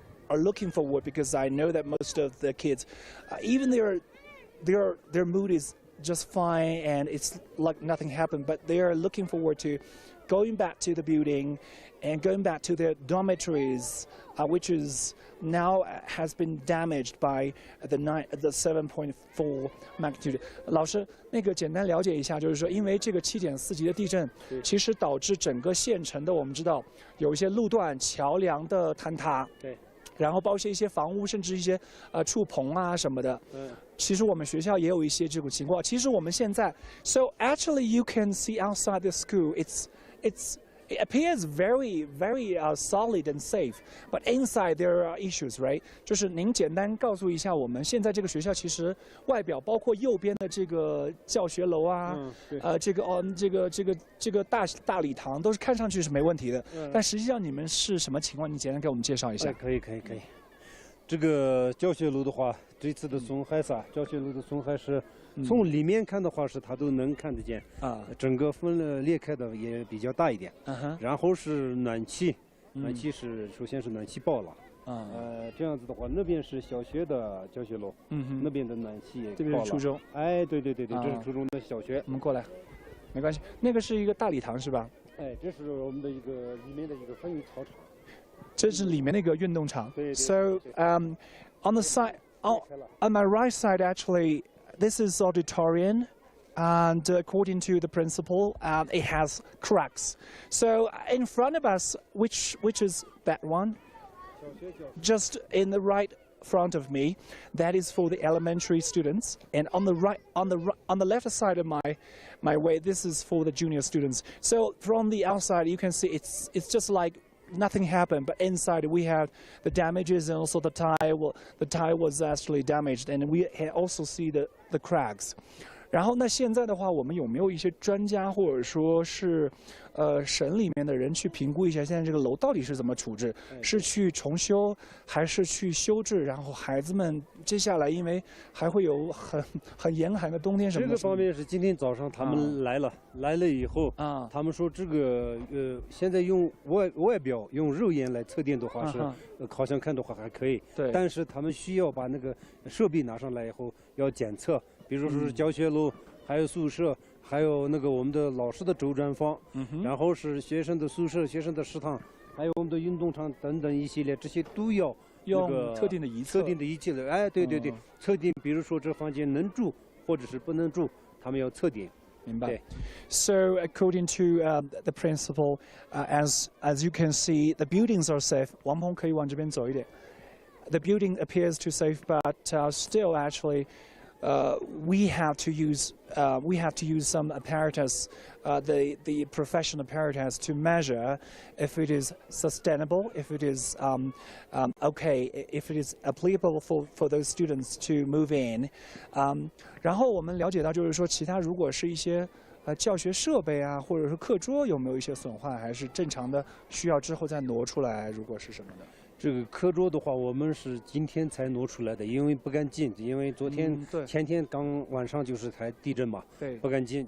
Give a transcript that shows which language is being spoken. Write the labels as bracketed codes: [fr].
[en] looking forward, because I know that most of the kids, even their mood is just fine and it's like nothing happened, but they are looking forward to going back to the building and going back to their dormitories, which is now has been damaged by the 7.4 magnitude. [zh] 老师，那个简单了解一下，就是说，因为这个7.4级的地震，其实导致整个县城的我们知道有一些路段、桥梁的坍塌。对。然后包括一些房屋，甚至一些触棚啊什么的。其实我们学校也有一些这种情况。其实我们现在 [en] ，so actually you can see outside the school, it appears very solid and safe, but inside there are issues, right? [zh] 就是您简单告诉一下我们现在这个学校其实外表包括右边的这个教学楼啊，这个大礼堂都是看上去是没问题的，但实际上你们是什么情况？你简单给我们介绍一下。可以。这个教学楼的话，这次的损害教学楼的损害是。从里面看的话是它都能看得见啊，整个裂开的也比较大一点。然后是暖气是首先是暖气爆了。这样子的话，那边是小学的教学楼，那边的暖气也爆了。这边是初中。哎，对，这是初中的小学。我们过来，没关系。那个是一个大礼堂是吧？哎，这是我们的一个里面的一个风雨操场。这是里面那个运动场。对。 [en] So on the side, on my right side actually. This is auditorium, and according to the principal, it has cracks. So in front of us, which is that one? Just in the right front of me, that is for the elementary students, and on the left side of my way, this is for the junior students. So from the outside, you can see it's just like nothing happened, but inside we have the damages, and also the tile was actually damaged, and we also see the cracks. [zh] 然后那现在的话，我们有没有一些专家或者说是省里面的人去评估一下现在这个楼到底是怎么处置？是去重修还是去修治？然后孩子们接下来因为还会有很严寒的冬天什么的。这个方面是今天早上他们来了以后啊，他们说这个现在用外表用肉眼来测定的话是好像看的话还可以，对，但是他们需要把那个设备拿上来以后要检测。比如说是教学楼，还有宿舍，还有那个我们的老师的周转房，然后是学生的宿舍、学生的食堂，还有我们的运动场等等一系列，这些都要用特定的仪器的。哎，对，测定，比如说这房间能住或者是不能住，他们要测定。明白。 [en] So according to the principal, as you can see, the buildings are safe. [zh] 王鹏可以往这边走一点。 [en] The building appears to safe, but still actually. We have to use some apparatus, the professional apparatus, to measure if it is sustainable, if it is okay, if it is applicable for those students to move in. [zh] 然后我们了解到，就是说，其他如果是一些教学设备啊，或者是课桌有没有一些损坏，还是正常的需要之后再挪出来？如果是什么的？这个课桌的话，我们是今天才挪出来的，因为不敢进，因为昨天、前天刚晚上就是台地震嘛，对，不敢进。